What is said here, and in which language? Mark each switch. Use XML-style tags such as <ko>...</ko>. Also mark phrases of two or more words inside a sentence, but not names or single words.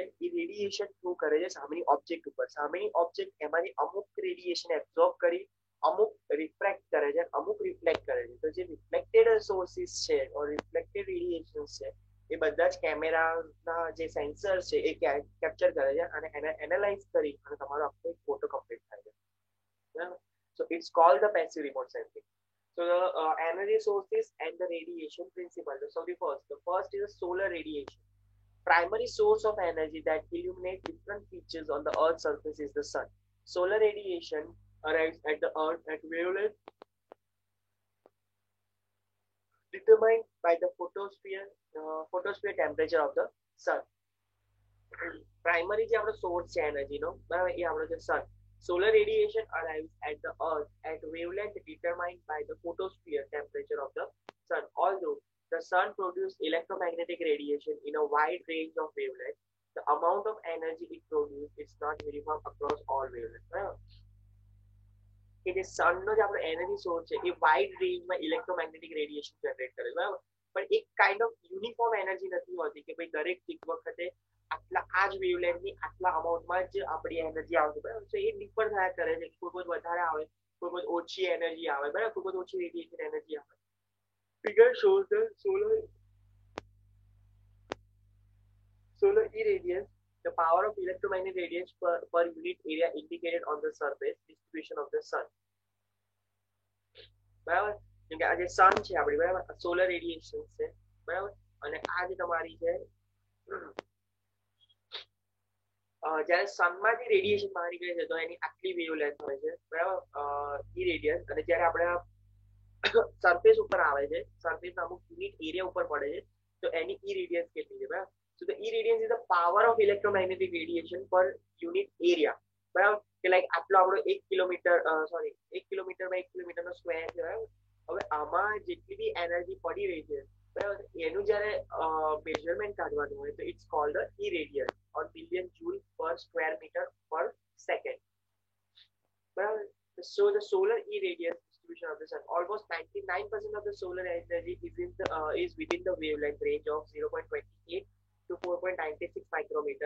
<gu>એ</gu> <en>radiation through</en> <gu>કરે છે સામેની ઓબ્જેક્ટ ઉપર. સામેની ઓબ્જેક્ટ એમાંથી અમુક</gu> <en>radiation absorb</en> <gu>કરી અમુક રિફ્લેક્ટ કરે છે, અમુક રિફ્લેક્ટ કરે છે. તો જે</gu> <en>reflected sources</en> <gu>છે</gu> <en>reflected radiation</en> <gu>છે એ બધા જ કેમેરાના જે સેન્સર છે એ કેપ્ચર કરે છે અને એને એનાલાઇઝ કરી અને તમારો આખો એક ફોટો કમ્પ્લીટ થાય છે, બરાબર.</gu> <en>so it's called the passive remote sensing. So the energy sources and the radiation principle. So the first is solar radiation. Primary source of energy that illuminate different features on the Earth's surface is the sun. Solar radiation arrives at the Earth at wavelength determined by the photosphere temperature of the sun.</en> <gu>Primary જે આપણો સોર્સ છે એનર્જીનો, બરાબર, એ આપણો છે સન.</gu> <en>Solar radiation arrives at the Earth at wavelength determined by the photosphere temperature of the sun. Although the sun produces electromagnetic radiation in a wide range of wavelengths, the amount of energy it produces is not uniform across all wavelengths.</en> <gu>કે જે સનનો જે આપણો એનર્જી સોર્સ છે એ વાઇડ રેન્જમાં</gu> <en>electromagnetic radiation</en> <gu>જનરેટ કરે, બરાબર. પણ એક</gu> <en>kind of uniform energy</en> <gu>નથી હોતી કે ભાઈ દરેક વખતે આટલા આ જ વેવલેન્થની આટલા અમાઉન્ટમાં જ આપણી એનર્જી આવશે, બરાબર. તો એ ડિફર થયા કરે છે, કોઈ કોઈ વધારે આવે, કોઈ કોઈ ઓછી એનર્જી આવે, બરાબર, કોઈ કોઈ ઓછી</gu> <en>radiation energy</en> <gu>આવે.</gu> <en>figure shows the solar irradiance, the power of electromagnetic radiance per unit area indicated on the surface distribution of the sun.</en> <gu>બરાબર. કેમ કે આ જે સન છે આપણી, બરાબર,</gu> <en>solar radiation</en> <gu>છે, બરાબર. અને આ જે તમારી છે જ્યારે સનમાંથી રેડિયેશન બહાર નીકળે છે તો એની આટલી વેવલેન્થ હોય છે, બરાબર, ઇરેડિયન્સ. અને જ્યારે આપણે સરફેસ ઉપર આવે છે, સરફેસના અમુક</gu> <en>unit area</en> <gu>ઉપર પડે છે તો એની ઇરેડિયન્સ કેટલી છે, બરાબર.</gu> <en>So the irradiance is the power of electromagnetic radiation per unit area,</en> <gu>બરાબર. કે લાઈક આટલો આપણો 1 કિલોમીટર સોરી 1 કિલોમીટરમાં 1 કિલોમીટરનો સ્ક્વેર છે, બરાબર. હવે આમાં જેટલી બી એનર્જી પડી રહી છે, બરાબર, એનું જ્યારે મેઝરમેન્ટ કાઢવાનું હોય તો</gu> <en>it's called the irradiance on million joule per square meter per second. Well, so the solar irradiance distribution of the sun, almost 99% of the solar energy is within the wavelength range of 0.28 to 4.96 micrometer.</en>